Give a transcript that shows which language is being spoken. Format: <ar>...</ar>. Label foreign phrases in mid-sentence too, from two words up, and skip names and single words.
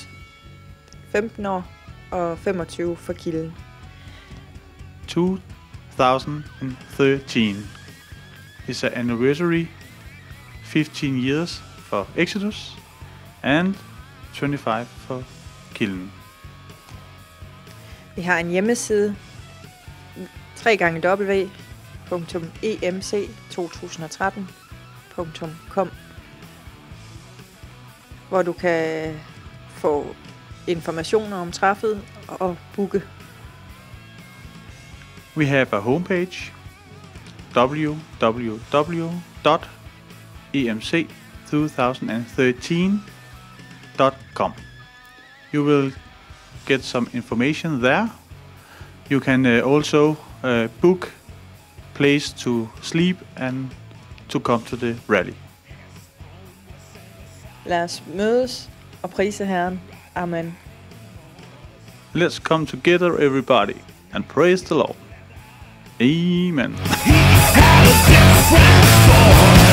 <da>15 år og 25 for Kilden.</da> <en>2013 is an anniversary, 15 years for Exodus and 25 for Kilden.</en> <da>Vi har en hjemmeside www.emc2013.com, hvor du kan få informationer om træffet og booke.</da> <en>We have a homepage, www.emc2013.com. You will get some information there. You can also book place to sleep and to come to the rally.</en> <da>Lad os mødes og prise Herren. Amen.</da> <en>Let's come together, everybody, and praise the Lord. Amen. He had a different form.</en>